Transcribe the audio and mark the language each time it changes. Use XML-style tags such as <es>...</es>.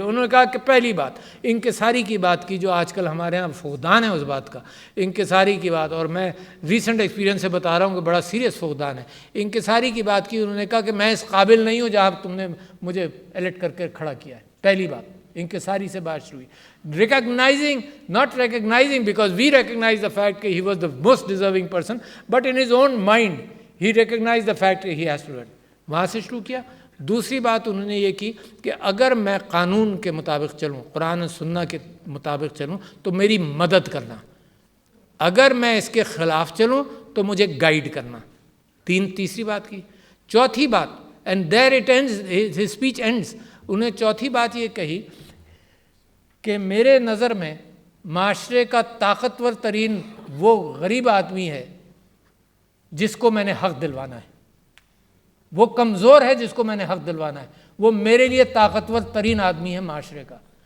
<ur>انہوں نے کہا کہ پہلی بات انکساری کی بات کی, جو آج کل ہمارے یہاں فقدان ہے اس بات کا, انکساری کی بات. اور میں ریسنٹ ایکسپیرینس سے بتا رہا ہوں کہ بڑا سیریس فقدان ہے. انکساری کی بات کی. انہوں نے کہا کہ میں اس قابل نہیں ہوں جہاں تم نے مجھے الیکٹ کر کے کھڑا کیا ہے. پہلی بات انکساری سے بات شروع ہوئی.</ur> <en>Recognizing, not recognizing because we recognize the fact that he was the most deserving person, but in his own mind he recognized the fact that he has to run.</en> <ur>وہاں سے شروع کیا. دوسری بات انہوں نے یہ کی کہ اگر میں قانون کے مطابق چلوں, قرآن و سنت کے مطابق چلوں تو میری مدد کرنا, اگر میں اس کے خلاف چلوں تو مجھے گائیڈ کرنا. تیسری بات کی. چوتھی بات,</ur> <en>and there it ends, his speech ends.</en> <ur>انہیں چوتھی بات یہ کہی کہ میرے نظر میں معاشرے کا طاقتور ترین وہ غریب آدمی ہے جس کو میں نے حق دلوانا ہے, وہ کمزور ہے جس کو میں نے حق دلوانا ہے, وہ میرے لیے طاقتور ترین آدمی ہے معاشرے کا.</ur>